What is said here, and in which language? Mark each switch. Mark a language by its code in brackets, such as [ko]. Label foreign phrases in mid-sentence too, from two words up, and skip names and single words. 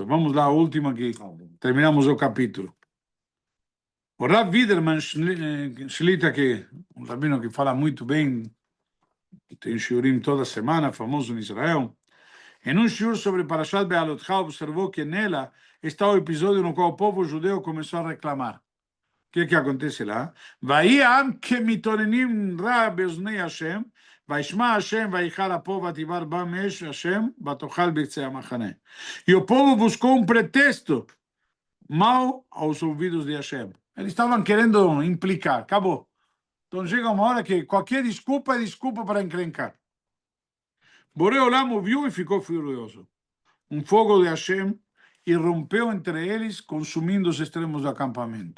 [pt] Vamos lá, a última que terminamos o capítulo. O Rav Widerman Shlita, que um rabino que fala muito bem, tem shiurim toda semana, famoso em Israel, em um shiur sobre Parashat Be'alotcha, observou que nela está o episódio no qual o povo judeu começou a reclamar. O que acontece lá? [he] ויהי העם כמתאוננים רע באזני השם, וישמע השם ויכל אפו ותבער בם אש השם ותאכל בקצה המחנה. [pt] E o povo buscou pretexto mau aos ouvidos de Hashem. Eles estavam querendo implicar, acabou. Então chega uma hora que qualquer desculpa é desculpa para encrencar. Boré Olam ouviu e ficou furioso. Um fogo de Hashem irrompeu entre eles, consumindo os extremos do acampamento.